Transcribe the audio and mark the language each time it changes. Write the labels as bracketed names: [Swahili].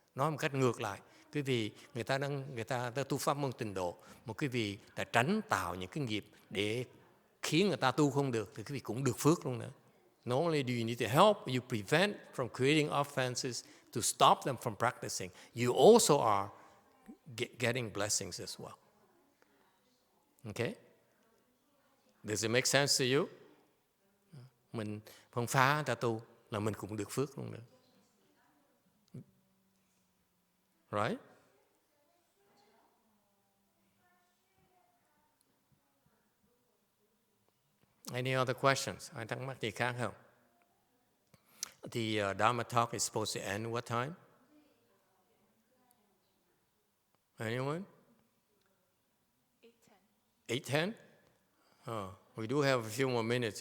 [Vietnamese] Nói một cách ngược lại, quý vị người ta đang tu pháp môn tịnh độ, một quý vị đã tránh tạo những cái nghiệp để khiến người ta tu không được, thì quý vị cũng được phước luôn nữa. [English] Not only do you need to help, you prevent from creating offenses to stop them from practicing. You also are getting blessings as well. Okay? Does it make sense to you? [Vietnamese] Mình không phá người ta tu là mình cũng được phước luôn nữa. [English] Right? Any other questions? [Vietnamese] Ai thắc mắc gì khác không? [English] The Dharma talk is supposed to end what time? Anyone? 8:10. 8:10? We do have a few more minutes.